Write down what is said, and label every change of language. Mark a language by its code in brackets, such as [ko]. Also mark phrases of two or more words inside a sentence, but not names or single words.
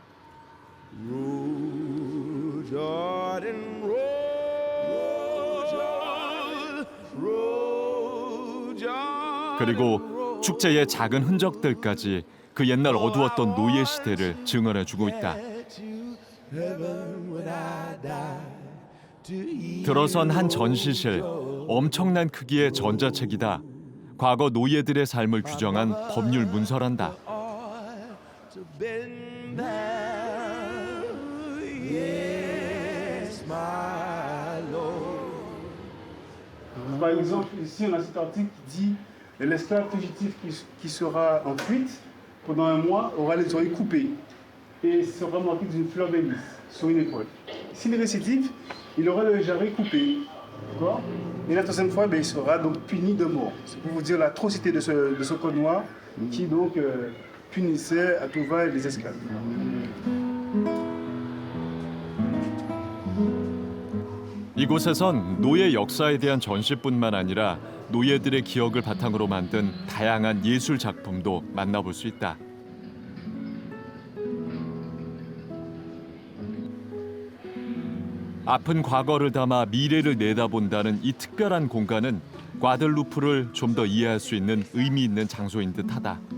[ko] 그리고 축제의 작은 흔적들까지 그 옛날 어두웠던 노예 시대를 증언해주고 있다. 들어선 한 전시실, 엄청난 크기의 전자책이다. 과거 노예들의 삶을 규정한 법률 문서란다. [fr] Par exemple, ici on a cet article qui dit l'esclave fugitif qui sera en fuite pendant un mois aura les oreilles coupées et sera marqué d'une fleur de lys sur une épaule. S'il est récidive, il aura le jarret coupé. D'accord? Et la troisième fois, il sera donc puni de mort. C'est pour vous dire l'atrocité de ce code noir qui donc punissait à tout va les esclaves. [ko] 이곳에선 노예 역사에 대한 전시뿐만 아니라 노예들의 기억을 바탕으로 만든 다양한 예술 작품도 만나볼 수 있다. 아픈 과거를 담아 미래를 내다본다는 이 특별한 공간은 과들루프를 좀 더 이해할 수 있는 의미 있는 장소인 듯하다.